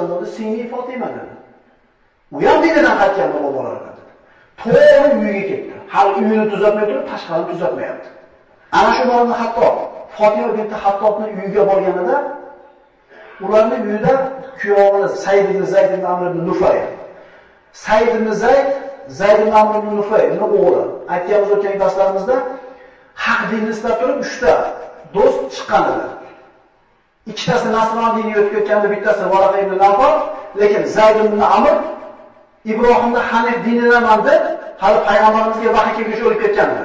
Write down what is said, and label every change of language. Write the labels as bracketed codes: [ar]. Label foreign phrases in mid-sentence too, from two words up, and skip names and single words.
[uz] dedi. "Singli Fatima" dedi. U ham dinidan qaytgan bolalar dedi. To'g'ri uyiga ketdi. Hali uyini tuzatmay turib, tashqarini tuzatmayapti. Ana shu o'rinda hatto Fatima binti Hattobning uyiga borganida ularning uyida kuyovimiz Said ibn Zayd ibn Amr ibn Nufay. Said ibn Zayd ibn Amr ibn Nufayning o'g'li. Aytganimiz o'tgan darslarimizda haq dinni istab turib 3 ta do'st chiqqan edi. Ikkitasi Nasron diniga o'tib ketganda, bittasi Varaqa ibn Nawfal, lekin Zayd ibn Amr Ibrohimni Hanif dinidaman deb hali payg'ambarimizga vahiy kelgach o'lib ketgan edi.